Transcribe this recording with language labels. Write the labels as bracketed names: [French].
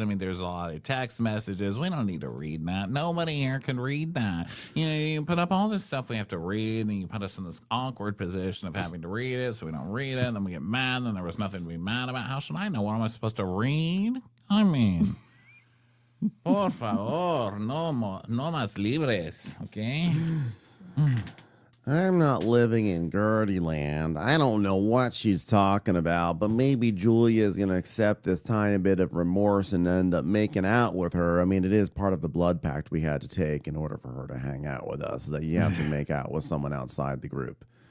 [English] I mean, there's a lot of text messages. We don't need to read that. Nobody here can read that. You put up all this stuff we have to read, and you put us in this awkward position of having to read it, so we don't read it, and then we get mad, and there was nothing to be mad about. How should I know? What am I supposed to read? I mean... [Spanish] Por favor, no más libres, okay? [English] I'm not living in Gertie land. I don't know what she's talking about, but maybe Julia's going to accept this tiny bit of remorse and end up making out with her. I mean, it is part of the blood pact we had to take in order for her to hang out with us, that you have to make out with someone outside the group.